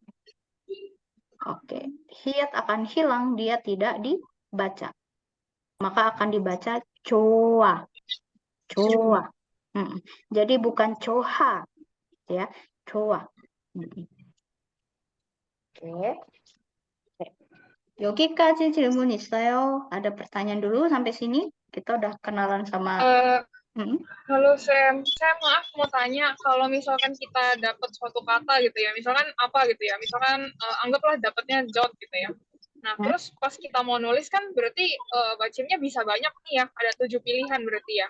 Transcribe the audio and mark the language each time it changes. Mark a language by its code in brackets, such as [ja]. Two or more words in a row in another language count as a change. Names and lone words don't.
[id] Oke, hiat akan hilang, dia tidak dibaca. Maka akan dibaca coa. Jadi bukan coha, ya, coa. Oke. [ko] 여기까지 질문 있어요? [id] Ada pertanyaan dulu sampai sini? Kita udah kenalan sama. Halo Sam, maaf mau tanya, kalau misalkan kita dapat suatu kata gitu ya, misalkan apa gitu ya, misalkan anggaplah dapatnya jot gitu ya. Nah, terus pas kita mau nulis kan berarti bacimnya bisa banyak nih ya, ada 7 pilihan berarti ya.